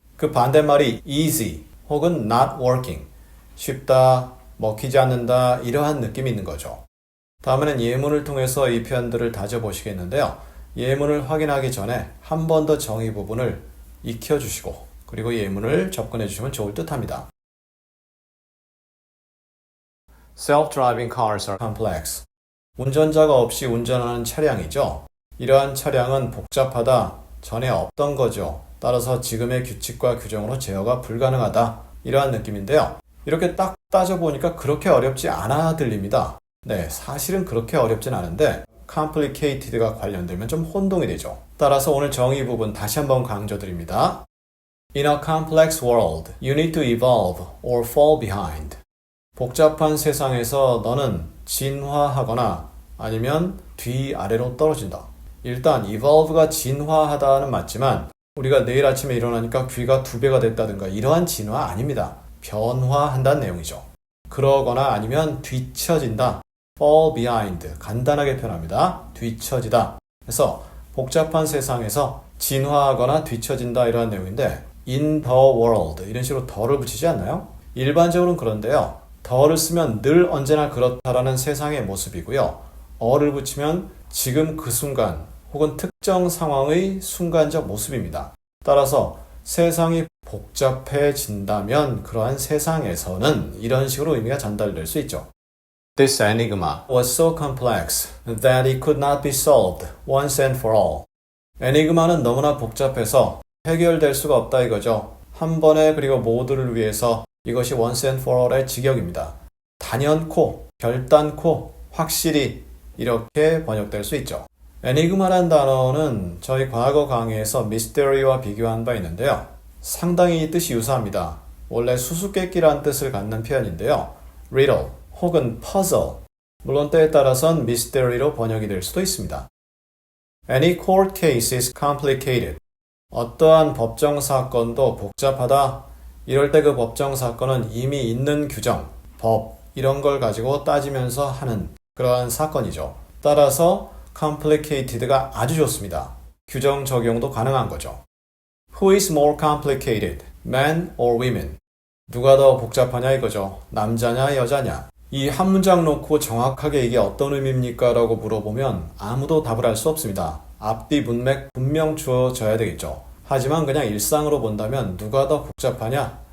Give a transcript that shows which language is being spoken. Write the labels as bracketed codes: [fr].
[ko] 그 반대말이 easy 혹은 [en] not working, [ko] 쉽다, 먹히지 않는다, 이러한 느낌이 있는 거죠. 다음에는 예문을 통해서 이 표현들을 다져보시겠는데요. 예문을 확인하기 전에 한 번 더 정의 부분을 익혀주시고 그리고 예문을 접근해 주시면 좋을 듯 합니다. [en] Self-driving cars are complex. [ko] 운전자가 없이 운전하는 차량이죠. 이러한 차량은 복잡하다, 전에 없던 거죠. 따라서 지금의 규칙과 규정으로 제어가 불가능하다, 이러한 느낌인데요. 이렇게 딱 따져보니까 그렇게 어렵지 않아 들립니다. 네, 사실은 그렇게 어렵진 않은데 complicated가 관련되면 좀 혼동이 되죠. 따라서 오늘 정의 부분 다시 한번 강조드립니다. [en] In a complex world, you need to evolve or fall behind. [ko] 복잡한 세상에서 너는 진화하거나 아니면 뒤아래로 떨어진다. 일단 evolve가 진화하다는 맞지만 우리가 내일 아침에 일어나니까 귀가 2배가 됐다든가 이러한 진화 아닙니다. 변화한다는 내용이죠. 그러거나 아니면 뒤처진다. [en] fall behind, [ko] 간단하게 표현합니다. 뒤처지다. 그래서 복잡한 세상에서 진화하거나 뒤처진다, 이러한 내용인데 [en] in the world, [ko] 이런 식으로 더를 붙이지 않나요? 일반적으로는 그런데요. 더를 쓰면 늘 언제나 그렇다라는 세상의 모습이고요. 어를 붙이면 지금 그 순간 혹은 특정 상황의 순간적 모습입니다. 따라서 세상이 복잡해진다면 그러한 세상에서는 이런 식으로 의미가 전달될 수 있죠. [en] This enigma was so complex that it could not be solved once and for all. [ko] 에니그마는 너무나 복잡해서 해결될 수가 없다 이거죠. 한 번에 그리고 모두를 위해서 이것이 [en] once and for all [ko] 의 직역입니다. 단연코, 결단코, 확실히 이렇게 번역될 수 있죠. 에니그마란 단어는 저희 과거 강의에서 미스테리와 비교한 바 있는데요. 상당히 뜻이 유사합니다. 원래 수수께끼란 뜻을 갖는 표현인데요. riddle 혹은 puzzle, 물론 때에 따라선 미스테리로 번역이 될 수도 있습니다. [en] Any court case is complicated. [ko] 어떠한 법정 사건도 복잡하다. 이럴 때 그 법정 사건은 이미 있는 규정, 법, 이런 걸 가지고 따지면서 하는 그러한 사건이죠. 따라서 complicated가 아주 좋습니다. 규정 적용도 가능한 거죠. [en] Who is more complicated, man or women? [ko] 누가 더 복잡하냐 이거죠. 남자냐 여자냐. 이 한 문장 놓고 정확하게 이게 어떤 의미입니까? 라고 물어보면 아무도 답을 할 수 없습니다. 앞뒤 문맥 분명 주어져야 되겠죠. 하지만 그냥 일상으로 본다면 누가 더 복잡하냐?